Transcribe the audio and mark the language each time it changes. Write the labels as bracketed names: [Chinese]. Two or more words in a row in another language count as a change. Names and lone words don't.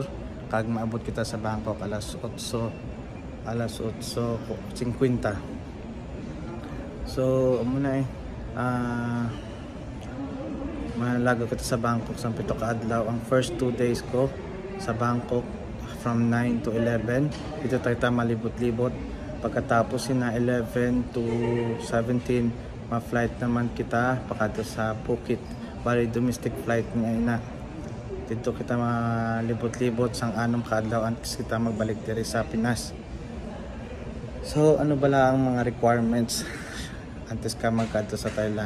[Hiligaynon] Kag maabot kita sa Bangkok alas 8:50. So muna malago kita sa Bangkok sa 7 ka adlaw. Ang [English] first 2 days [Hiligaynon] ko sa Bangkok from 9 to 11 [Filipino] dito tayo [Hiligaynon] malibot-libot. Pagkatapos na 11 to 17 ma-flight naman kita pakadto sa Phuket. Bali domestic flight nga dito kita malibot-libot sang anong kaadlaw antes kita magbalik diri sa Pinas. So ano bala ang mga requirements antes ka magkadto sa Thailand?